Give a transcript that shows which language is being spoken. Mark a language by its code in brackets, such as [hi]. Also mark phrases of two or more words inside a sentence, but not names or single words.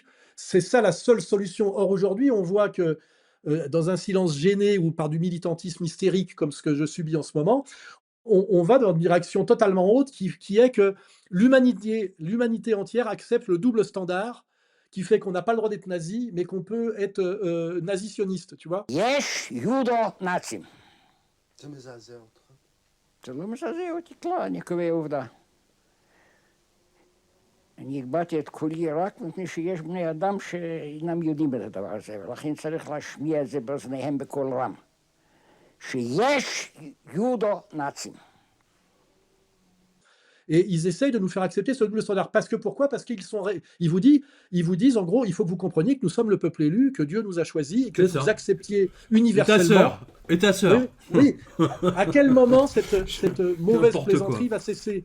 [fr] C'est ça la seule solution. Or, aujourd'hui, on voit que dans un silence gêné ou par du militantisme hystérique comme ce que je subis en ce moment, on va dans une direction totalement haute qui est que l'humanité entière accepte le double standard qui fait qu'on n'a pas le droit d'être nazi, mais qu'on peut être nazi-sioniste, tu vois. [he] יש יודו-נאצים. זה מזעזע אותך. זה לא מזעזע אותי כלל, אני קובע עובדה. אני הגבעתי את קולי רק מפני שיש בני אדם שאינם יודעים את הדבר הזה, ולכן צריך להשמיע את זה באוזניהם בקול רם. שיש יודו-נאצים. [fr] Et ils essayent de nous faire accepter ce double standard. Parce que pourquoi ? Parce qu'ils vous disent, en gros, il faut que vous compreniez que nous sommes le peuple élu, que Dieu nous a choisis, et que vous acceptiez universellement. Et ta sœur. Oui. À quel moment cette mauvaise plaisanterie va cesser ?